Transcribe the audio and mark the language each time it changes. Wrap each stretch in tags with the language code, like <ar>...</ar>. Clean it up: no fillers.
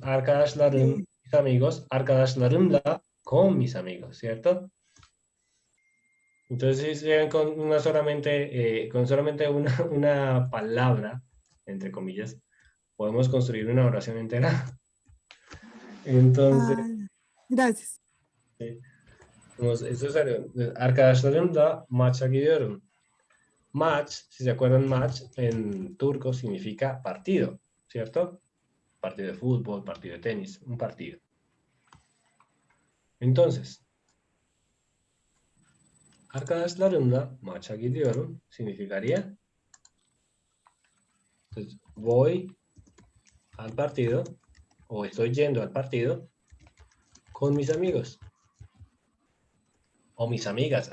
<es>Arkadaşlarım, mis amigos. Arkadaşlarımla, con mis amigos, ¿cierto? Entonces, si llegan con con solamente una palabra, entre comillas, podemos construir una oración entera. Entonces, Gracias. eso es</es> <tr>arkadaşlarımla maça gidiyorum.</tr> <es>Maç, si se acuerdan, maç en turco significa partido, ¿cierto? Partido de fútbol, partido de tenis, un partido. Entonces,</es> <tr>arkadaşlarımla maça gidiyorum</tr> <es>significaría, entonces, voy al partido o estoy yendo al partido con mis amigos o mis amigas.</es>